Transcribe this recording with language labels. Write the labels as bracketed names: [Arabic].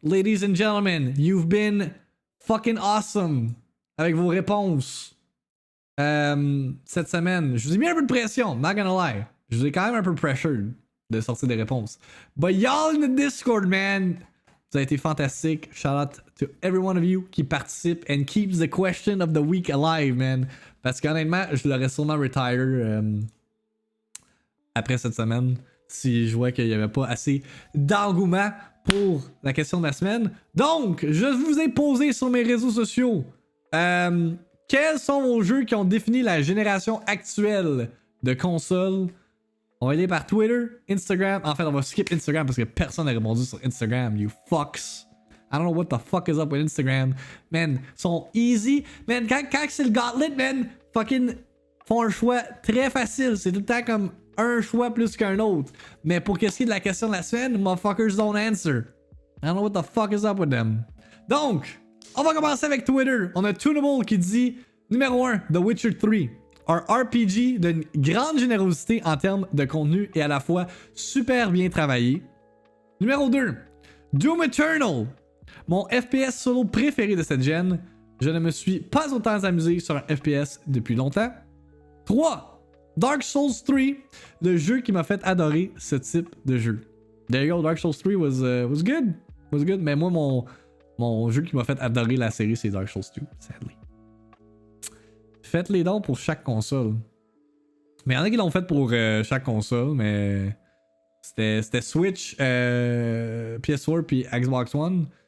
[English] Ladies and gentlemen, you've been fucking awesome [French] avec vos réponses cette semaine. Je vous ai mis un peu de pression, [English] not gonna lie. [French] Je vous ai quand même un peu pressured de sortir des réponses. [English] But y'all in the Discord, man, [French] vous avez été fantastique. [English] Shout out to every one of you [French] qui participe [English] and keeps the question of the week alive, man. [French] Parce qu'honnêtement, je l'aurais sûrement retire après cette semaine si je vois qu'il n'y avait pas assez d'engouement pour la question de la semaine. Donc, je vous ai posé sur mes réseaux sociaux quels sont vos jeux qui ont défini la génération actuelle de consoles. On va aller par Twitter, Instagram. En fait, on va skip Instagram parce que personne n'a répondu sur Instagram. [English] You fucks. I don't know what the fuck is up with Instagram. [French] Man, sont easy. Man, quand c'est le gauntlet, man, fucking font un choix très facile. C'est tout le temps comme un choix plus qu'un autre. Mais pour qu'est-ce qui est de la question de la semaine, [English] motherfuckers don't answer. I don't know what the fuck is up with them. [French] Donc, on va commencer avec Twitter. On a Tunable qui dit numéro 1, The Witcher 3. Un RPG d'une grande générosité en termes de contenu et à la fois super bien travaillé. Numéro 2, Doom Eternal. Mon FPS solo préféré de cette gen. Je ne me suis pas autant amusé sur un FPS depuis longtemps. 3, Dark Souls 3. Le jeu qui m'a fait adorer ce type de jeu. [English] There you go, Dark Souls 3 was good. Was good. [French] Mais moi, mon jeu qui m'a fait adorer la série, c'est Dark Souls 2, sadly. Faites les dons pour chaque console. Mais il y en a qui l'ont fait pour chaque console, mais c'était Switch, PS4 puis Xbox One.